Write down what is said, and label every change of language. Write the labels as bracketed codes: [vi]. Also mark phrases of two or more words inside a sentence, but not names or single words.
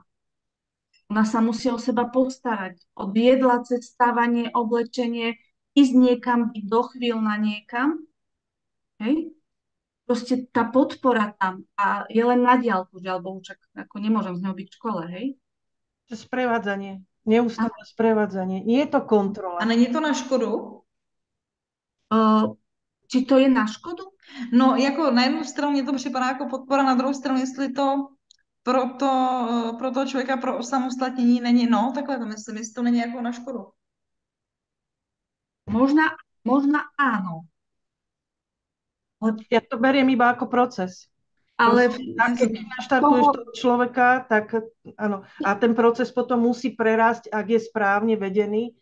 [sk] Ona sa musí o seba postarať. Od jedla, cez stávanie, oblečenie, ísť niekam, byť do chvíľ na niekam. Hej? Proste tá podpora tam a je len na diaľku, že alebo však ako nemôžem z neho byť v škole, hej? Sprevádzanie, neustále sprevádzanie. Nie je to kontrola. [cs] A není to na škodu? [sk] Či to je na škodu? [cs] No, jako na jednu stranu mě to připadá jako podpora, na druhou stranu, jestli to pro toho člověka, pro osamostatnění není, no, takhle to myslím, jestli to není jako na škodu. [sk] Možno áno. Ja to beriem iba ako proces. Ale keď naštartuješ toho človeka, tak áno. A ten proces potom musí prerásť, ak je správne vedený,